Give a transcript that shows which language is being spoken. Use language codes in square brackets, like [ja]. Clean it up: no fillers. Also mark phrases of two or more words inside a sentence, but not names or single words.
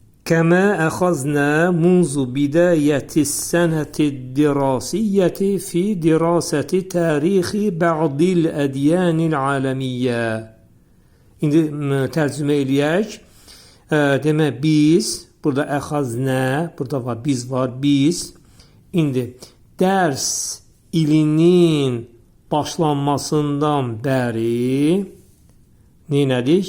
[ar] كما أخذنا منذ بداية السنة الدراسية في دراسة تاريخ بعض الأديان العالمية. [az] İndi tərcümə eləyək. Demək biz, burada əxaznə, burada var, biz var, biz. İndi dərs ilinin başlanmasından bəri neynədik?